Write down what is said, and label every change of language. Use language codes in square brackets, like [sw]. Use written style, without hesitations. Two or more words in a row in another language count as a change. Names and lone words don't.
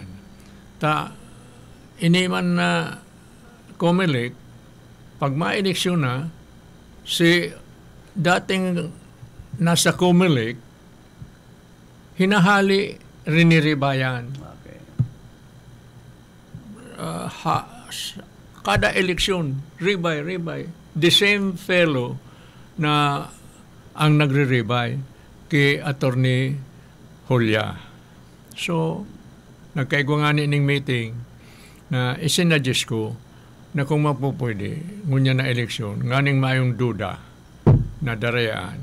[bik] Ta, iniman na Comelec, pag ma-eleksyon na, si dating nasa Comelec, hinahali riniribayan. Okay. Kada eleksyon, ribay. [en] The same fellow [bik] na ang nagre-ribay kay Attorney Julia. So, nagkaigwanganin ng meeting na isinadjust ko na kung mapupwede, ngunya na eleksyon, nganing mayong duda na Darayaan.